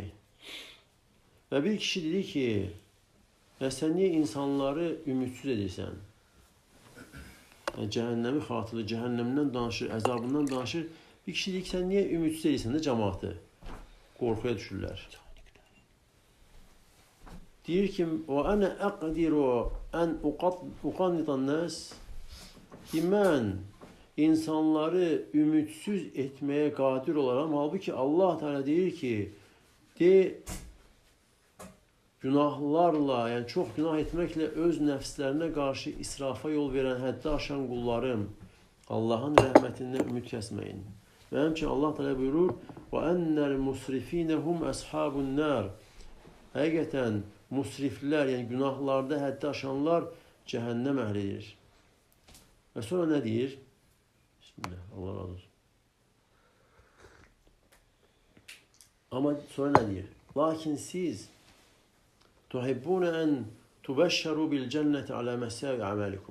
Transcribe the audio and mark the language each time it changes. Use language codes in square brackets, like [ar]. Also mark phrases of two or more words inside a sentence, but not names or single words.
[az] Və bir kişi dedi ki, sən niyə insanları ümidsiz edirsən? Yəni, cəhənnəmi xatırlayır, cəhənnəmdən danışır, əzabından danışır. Bir kişi dedi ki, sən niyə ümidsiz edirsən də cəmaatı? Qorxuya düşürlər. Deyir ki, [ar] وَأَنَا أَقْدِرُ أَنْ أُقَنِّطَ النَّاسِ. [az] Mən insanları ümidsiz etməyə qadir olaram. Halbuki Allah Teala deyir ki, günahlarla, yəni çox günah etməklə öz nəfslərinə qarşı israfa yol verən, həddi aşan qullarım, Allahın rəhmətindən ümid kəsməyin. Və həmçinin Allah Teala buyurur, [ar] وَأَنَّ الْمُسْرِفِينَ هُمْ أَصْحَابُ النَّارِ. [az] Həqiqətən musriflər, yəni günahlarda həddi aşanlar cəhənnəm əhlidir. Və sonra nə deyir? Bismillah, Allah razı olsun. Amma sonra nə deyir? Lakin siz [ar] تحبون أن تبشروا بالجنة على مساوئ أعمالكم.